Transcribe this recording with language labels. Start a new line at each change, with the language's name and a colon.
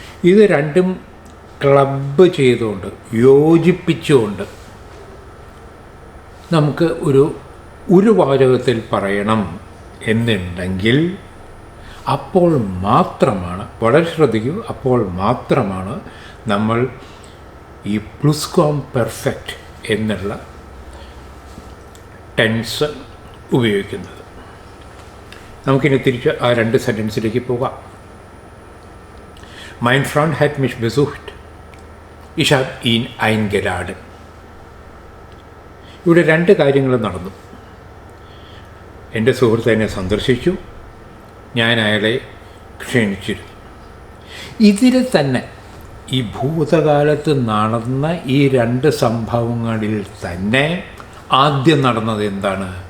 Malayalam: ഇത് രണ്ടും ക്ലബ്ബ് ചെയ്തുകൊണ്ട്, യോജിപ്പിച്ചുകൊണ്ട് നമുക്ക് ഒരു വാചകത്തിൽ പറയണം എന്നുണ്ടെങ്കിൽ അപ്പോൾ മാത്രമാണ്, വളരെ ശ്രദ്ധിക്കൂ, അപ്പോൾ മാത്രമാണ് നമ്മൾ ഈ പ്ലുസ്ക്വാംപെർഫെക്റ്റ് എന്നുള്ള ടെൻസ് ഉപയോഗിക്കുന്നത്. നമുക്കിനി തിരിച്ച് ആ 2 സെൻറ്റൻസിലേക്ക് പോകാം.
German: Mein Freund hat mich besucht. Ich habe ihn eingeladen.
Malayalam: ഇവിടെ രണ്ട് കാര്യങ്ങൾ നടന്നു. എൻ്റെ സുഹൃത്ത് എന്നെ സന്ദർശിച്ചു, ഞാൻ അയാളെ ക്ഷണിച്ചിരുന്നു. ഇതിൽ തന്നെ ഈ ഭൂതകാലത്ത് നടന്ന ഈ രണ്ട് സംഭവങ്ങളിൽ തന്നെ ആദ്യം നടന്നത് എന്താണ്?